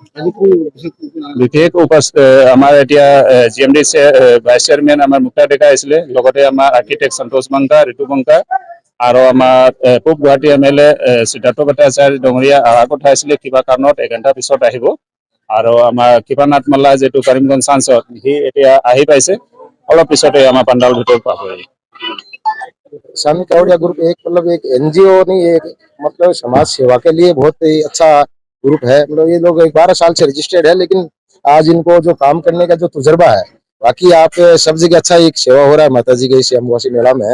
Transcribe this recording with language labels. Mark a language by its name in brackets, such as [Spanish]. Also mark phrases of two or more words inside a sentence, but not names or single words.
[Assamese] বিশেষ আমাৰ এতিয়া GMD [English] vice chairman [Assamese] আমাৰ মুক্তা ডেকা আছিলে লগতে আমাৰ আৰ্কিটেক্ট সন্তোষ মংকা ঋতু মংকা আৰু আমাৰ পূব গুৱাহাটী MLA সিদ্ধাৰ্থ ভট্টাচাৰ্য ডঙৰীয়া অহা কথা আছিলে কিবা কাৰণত 1 ঘণ্টা পিছত আহিব আৰু আমাৰ কৃপানাথ মাল্লা যেটো কৰিমগঞ্জ সাংসদ সি এতিয়া আহি পাইছে অলপ পিছতে আমাৰ পাণ্ডাল ভিতৰত পাবই। [Hindi] स्वामी कावड़िया ग्रुप एक NGO नहीं एक मतलब समाज सेवा के लिए बहुत ही अच्छा ग्रुप है। मतलब ये लोग 12 साल से रजिस्टर्ड है लेकिन आज इनको जो काम करने का जो तजुर्बा है बाकी आप सब जगह अच्छा एक सेवा हो रहा है माता जी के इस अम्बुबासी मेला में।